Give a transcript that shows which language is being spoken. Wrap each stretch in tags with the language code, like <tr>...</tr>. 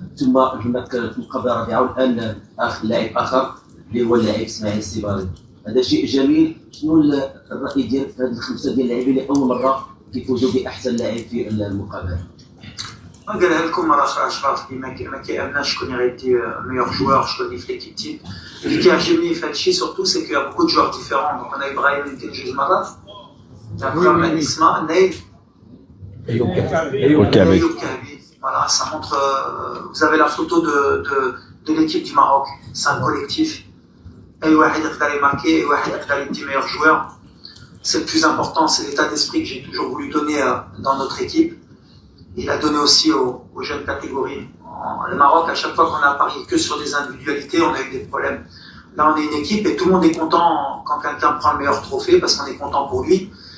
<ar>ثم هناك المقابله الرابعه والان لاعب اخر اللي هو اللاعب اسماعيل السيباري. هذا شيء جميل. شنو الراي ديالك في هذه الخمسه ديال اللاعبين اللي اول مره كيفوزوا باحسن لاعب في المقابله؟ قالها لكم مرة أخرى أشراف اللي ما كيأمناش شكون يغيدي meilleur joueur, شكون اللي في l'équipe type. اللي كيعجبني في هذا الشيء</ar> <fr>surtout c'est qu'il y a beaucoup de joueurs différents. Donc on a Ibrahim</fr> <ar>اللي كان جوج مرات.</ar> <fr>Après on a Isma, Naïl. Ayoub Kabi. Voilà, ça montre. Vous avez la photo de l'équipe du Maroc. C'est un collectif.</fr> <ar>أي واحد يقدر يماركي، أي واحد يقدر يدي meilleur joueur.</ar> <fr>C'est le plus important, c'est l'état d'esprit que j'ai toujours voulu donner dans notre équipe. Il a donné aussi aux jeunes catégories. Le Maroc, à chaque fois qu'on a parié que sur des individualités, on a eu des problèmes. Là, on est une équipe et tout le monde est content quand quelqu'un prend le meilleur trophée parce qu'on est content pour lui.</fr>